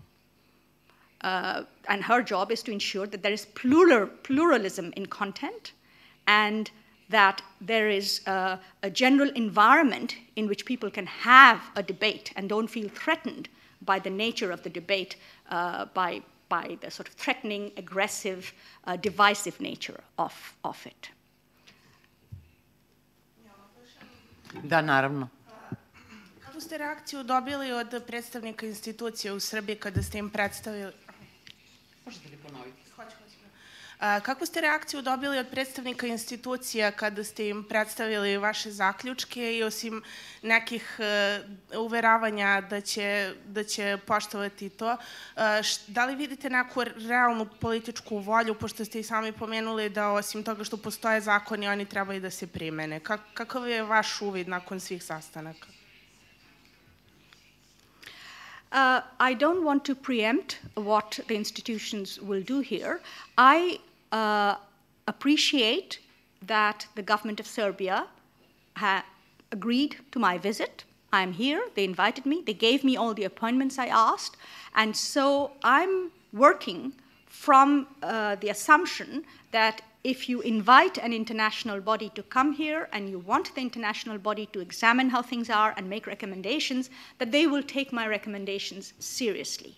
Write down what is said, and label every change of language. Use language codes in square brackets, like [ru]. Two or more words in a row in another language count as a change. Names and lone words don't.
[en] And her job is to ensure that there is pluralism in content, and that there is a general environment in which people can have a debate and don't feel threatened by the nature of the debate, by the sort of threatening, aggressive, divisive nature of it. [sr] Da, naravno. Kakvu ste reakciju dobili od predstavnika institucije u Srbiji kada ste im predstavili... Možete li ponoviti? Kakvu ste reakciju dobili od predstavnika institucija kada ste im predstavili vaše zaključke i osim nekih uveravanja da će poštovati to, da li vidite neku realnu političku volju, pošto ste i sami pomenuli da osim toga što postoje zakoni, oni trebaju da se primene? Kakav je vaš uvid nakon svih sastanaka? [en] I don't want to preempt what the institutions will do here. I appreciate that the government of Serbia agreed to my visit. I'm here, they invited me, they gave me all the appointments I asked, and so I'm working from the assumption that if you invite an international body to come here and you want the international body to examine how things are and make recommendations, that they will take my recommendations seriously.